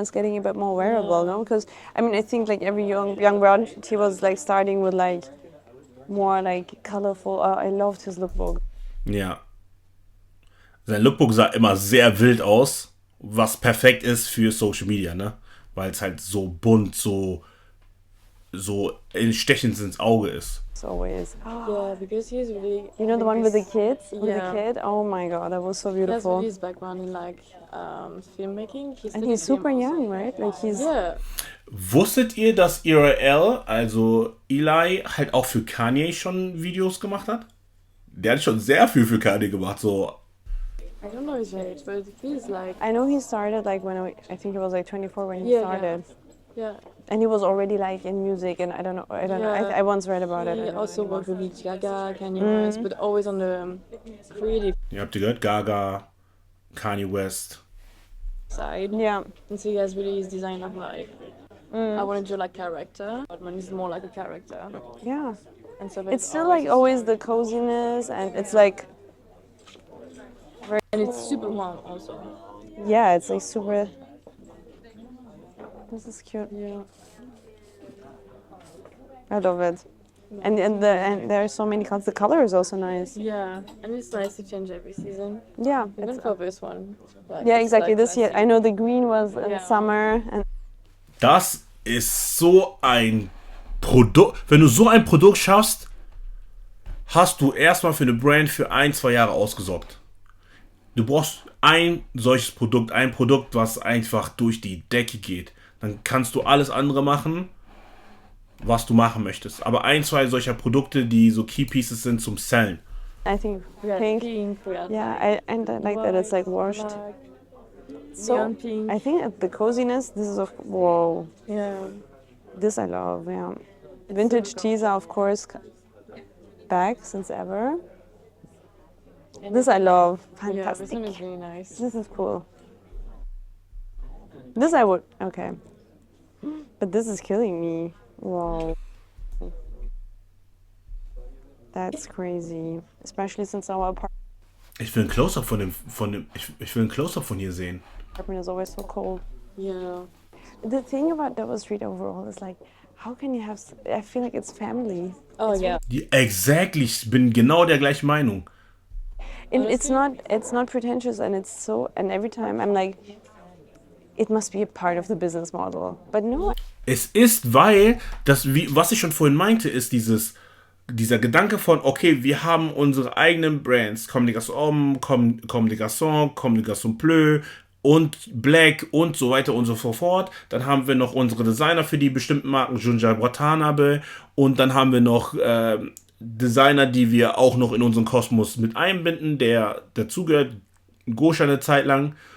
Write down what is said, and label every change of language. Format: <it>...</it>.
<en>It's getting a bit more wearable, no? Because I mean, I think like every young brand, he was like starting with like more like colorful. I loved his lookbook.</en> <de>Ja. Sein Lookbook sah immer sehr wild aus, was perfekt ist für Social Media, ne? Weil es halt so bunt, so stechend ins Auge ist.</de> <en>It's always. Yeah, because he's really. You know the one with the kids? Yeah. With the kid? Oh my god, that was so He has beautiful. really his background in like filmmaking. And he's super young, right? Like he's. Yeah.</en> <de>Wusstet ihr, dass ERL, also Eli, halt auch für Kanye schon Videos gemacht hat? der hat schon sehr viel für Kanye gemacht, so.</de> <en>I don't know his age, but it feels like. I know he started like when I think he was like 24 when he started. Yeah. And he was already like in music, and I don't know. I once read about it. He also worked with Lady Gaga, Kanye West, but always on the creative</en> <de>Ihr habt gehört, Gaga, Kanye West.</de> <en>side. Yeah. And so he has really his design of like, I want to do like character, but when he's more like a character. Yeah. And so It's still like always the coziness, and it's like, and it's super warm also. yeah, it's like super. This is cute. Yeah. I love it. And there are so many colors. The color is also nice. Yeah, and it's nice to change every season. Yeah. Even for this one. Like, Yeah, it's exactly. like This year, I know the green was in Yeah. summer, and</en> <de>Das ist so ein Produkt. Wenn du so ein Produkt schaffst, hast du erstmal für eine Brand für 1-2 Jahre ausgesorgt. Du brauchst ein solches Produkt, ein Produkt, was einfach durch die Decke geht. Dann kannst du alles andere machen, was du machen möchtest. Aber 1-2 solcher Produkte, die so Key Pieces sind zum Sellen.</de> <en>I think We had pink. pink, we had Yeah, I like that it's like washed. black, So neon pink. I think the coziness. This is whoa. Yeah. This I love. Yeah, vintage teas are of course back since ever. And This I love. Yeah, this Fantastic. one is really nice. This is cool. This I would okay. But this is killing me. Wow. That's crazy. Especially since our</en> <de>Ich will ein Close-Up ich will ein Close-Up von hier sehen.</de> <en>apartment is always so cold. Yeah. The thing about Dover Street overall is like, how can you have? I feel like it's family. Oh yeah.</en> <de>Exactly, ich bin genau der gleichen Meinung.</de> <en>And it's not pretentious, and it's so. And every time I'm like, it must be a part of the business model. But no,</en> <de>Es ist, weil, was ich schon vorhin meinte, ist dieser Gedanke von, okay, wir haben unsere eigenen Brands, Comme des Garçons, Comme des Garçons, Comme des Garçons Bleu und Black und so weiter und so fort. Dann haben wir noch unsere Designer für die bestimmten Marken, Junja Watanabe, und dann haben wir noch Designer, die wir auch noch in unseren Kosmos mit einbinden, der dazugehört, Gosha eine Zeit lang.</de>